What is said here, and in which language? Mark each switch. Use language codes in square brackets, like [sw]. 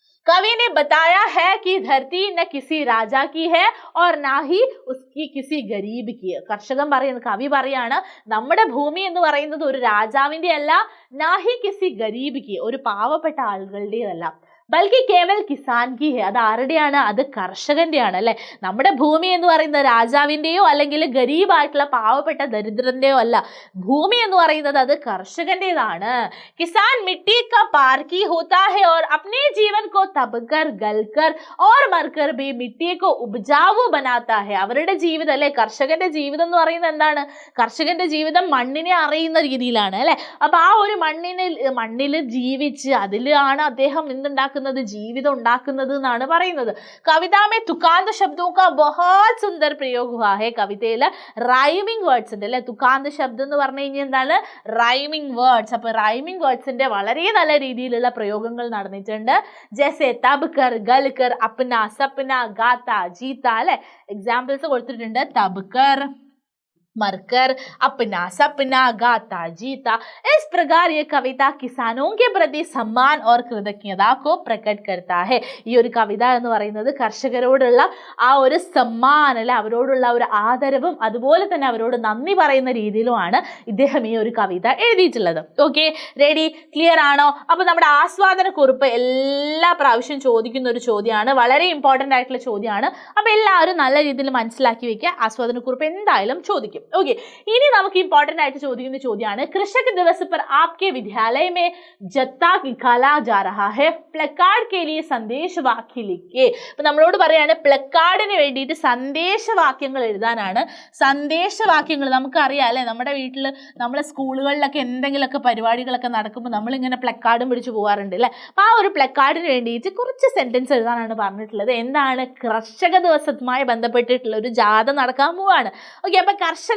[hi] कवि ने बताया है कि धरती न किसी राजा की है और ना ही उसकी किसी गरीब की. [ml] കർഷകൻ പറയുന്നത്, കവി പറയാണ്, നമ്മുടെ ഭൂമി എന്ന് പറയുന്നത് ഒരു രാജാവിന്റെ അല്ല, [hi] നാഹി കിസി ഗരീബ് കി, [ml] ഒരു പാവപ്പെട്ട ആളുകളുടേതല്ല, [hi] ബൽക്കി കേവൽ കിസാൻ കി ഹെ, [ml] അത് ആരുടെയാണ്, അത് കർഷകന്റെയാണ് അല്ലെ. നമ്മുടെ ഭൂമി എന്ന് പറയുന്നത് രാജാവിന്റെയോ അല്ലെങ്കിൽ ഗരീബായിട്ടുള്ള പാവപ്പെട്ട ദരിദ്രന്റെയോ അല്ല, ഭൂമി എന്ന് പറയുന്നത് അത് കർഷകന്റേതാണ്. [hi] കിസാൻ മിट्टी का पारखी होता है और अपने जीवन को तपकर गलकर और मरकर भी मिट्टी को उपजाऊ बनाता है. [ml] അവരുടെ ജീവിതം അല്ലെ, കർഷകന്റെ ജീവിതം എന്ന് പറയുന്നത് എന്താണ്, കർഷകന്റെ ജീവിതം മണ്ണിനെ അറിയുന്ന രീതിയിലാണ് അല്ലെ. അപ്പൊ ആ ഒരു മണ്ണിൽ ജീവിച്ച് അതിലാണ് അദ്ദേഹം എന്തുണ്ടാക്കുന്നത്, ജീവിതം ഉണ്ടാക്കുന്നത് എന്നാണ് പറയുന്നത്. [hi] കവിത में तुकांत शब्दों का बहुत सुंदर प्रयोग हुआ है. [ml] കവിതയിൽ റൈമിംഗ് വേർഡ്സ് ഉണ്ട് അല്ലെ. തുകാന്ത ശബ്ദം എന്ന് പറഞ്ഞു കഴിഞ്ഞാൽ എന്താണ്, റൈമിംഗ് വേർഡ്സ്. അപ്പൊ റൈമിംഗ് വേർഡ്സിന്റെ വളരെ നല്ല രീതിയിലുള്ള പ്രയോഗങ്ങൾ നടന്നിട്ടുണ്ട്. [hi] ജैसे तब कर गल कर अपना सपना गाता जीता [ml] അല്ലെ, എക്സാമ്പിൾസ് കൊടുത്തിട്ടുണ്ട്. [hi] तब कर, मरकर, अपना सपना गाता जीता. इस प्रकार ये कविता किसानों के प्रति सम्मान और कृतज्ञता को प्रकट करता है. [ml] ഈ ഒരു കവിത എന്ന് പറയുന്നത് കർഷകരോടുള്ള ആ ഒരു സമ്മാനം അല്ലെ, അവരോടുള്ള ഒരു ആദരവും അതുപോലെ തന്നെ അവരോട് നന്ദി പറയുന്ന രീതിയിലുമാണ് ഇദ്ദേഹം ഈ ഒരു കവിത എഴുതിയിട്ടുള്ളത്. ഓക്കെ, റെഡി, ക്ലിയർ ആണോ? അപ്പൊ നമ്മുടെ ആസ്വാദന കുറിപ്പ് എല്ലാ പ്രാവശ്യം ചോദിക്കുന്ന ഒരു ചോദ്യമാണ്, വളരെ ഇമ്പോർട്ടന്റ് ആയിട്ടുള്ള ചോദ്യമാണ്. അപ്പൊ എല്ലാവരും നല്ല രീതിയിൽ മനസ്സിലാക്കി വെക്കുക, ആസ്വാദന കുറിപ്പ് എന്തായാലും ചോദിക്കും. [hi] ओके, इनी [ml] നമുക്ക് ഇമ്പോർട്ടന്റ് ആയിട്ട് ചോദിക്കുന്ന ചോദ്യമാണ്, [hi] कृषक दिवस पर आपके विद्यालय में जत्था निकाला जा रहा है, प्लेकार्ड के लिए संदेश वाक्य लिखिए. [ml] അപ്പോൾ നമ്മളോട് പറയാണ് പ്ലക്കാർഡിന് വേണ്ടിയിട്ട് സന്ദേശവാക്യങ്ങൾ എഴുതാനാണ്. സന്ദേശവാക്യങ്ങൾ നമുക്കറിയാം അല്ലേ, നമ്മുടെ വീട്ടിൽ നമ്മളെ സ്കൂളുകളിലൊക്കെ എന്തെങ്കിലുമൊക്കെ പരിപാടികളൊക്കെ നടക്കുമ്പോൾ നമ്മളിങ്ങനെ പ്ലക്കാർഡും പിടിച്ച് പോകാറുണ്ട് അല്ലേ. അപ്പോൾ ആ ഒരു പ്ലക്കാർഡിന് വേണ്ടിയിട്ട് കുറച്ച് സെന്റൻസ് എഴുതാനാണ് പറഞ്ഞിട്ടുള്ളത്. എന്താണ്, കർഷക ദിവസവുമായി ബന്ധപ്പെട്ടിട്ടുള്ള ഒരു ജാഥ നടക്കാൻ പോവാണ്. ഓക്കെ, അപ്പോൾ കർഷക